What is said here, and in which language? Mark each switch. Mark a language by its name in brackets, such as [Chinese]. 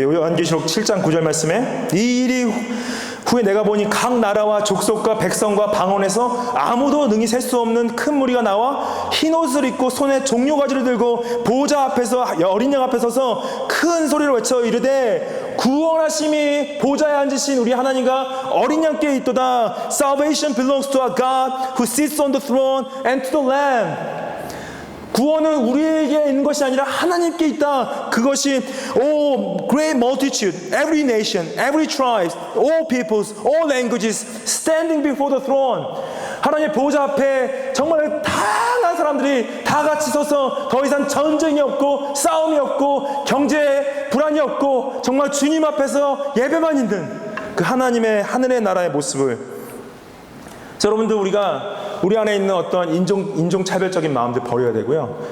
[Korean] 요한계시록 7장 9절 말씀에 이 일이 후에 내가 보니 각 나라와 족속과 백성과 방언에서 아무도 능히 셀 수 없는 큰 무리가 나와 흰 옷을 입고 손에 종려가지를 들고 보좌 앞에서 어린 양 앞에 서서 큰 소리로 외쳐 이르되 구원하심이 보좌에 앉으신 우리 하나님과 어린 양께 있도다. [English] Salvation belongs to our God who sits on the throne and to the Lamb. [Korean] 구원은 우리에게 있는 것이 아니라 하나님께 있다. 그것이 [English] all great multitude, every nation, every tribe, all peoples, all languages standing before the throne. [Korean] 하나님의 보좌 앞에 정말 다양한 사람들이 다 같이 서서 더 이상 전쟁이 없고 싸움이 없고 경제 불안이 없고 정말 주님 앞에서 예배만 있는 그 하나님의 하늘의 나라의 모습을, 여러분들 우리 안에 있는 어떤 인종차별적인 마음들 버려야 되고요.